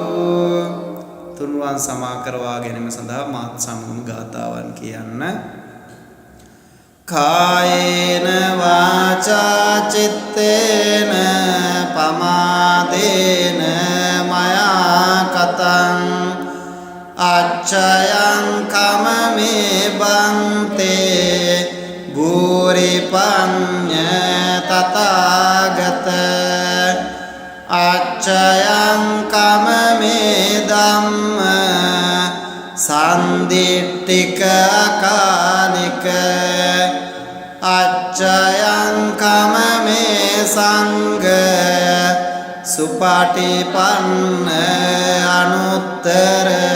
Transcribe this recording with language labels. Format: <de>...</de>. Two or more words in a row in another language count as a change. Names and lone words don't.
<si>තුන්වන් සමා කරවා ගැනීම සඳහා මාත් සමගම ගාථාවන් කියන්න.</si> <pi>කායේන වාචා චිත්තේන පමාදේන මයා කතං අච්චයං කමමේ බන්තේ භූරි පඤ්ඤ තථාගත අච්චයං කමමේ ධම්ම සන්දිට්ඨික අකාලික අච්චයං කමමේ සංඝ සුපටිපන්න අනුත්තර.</pi>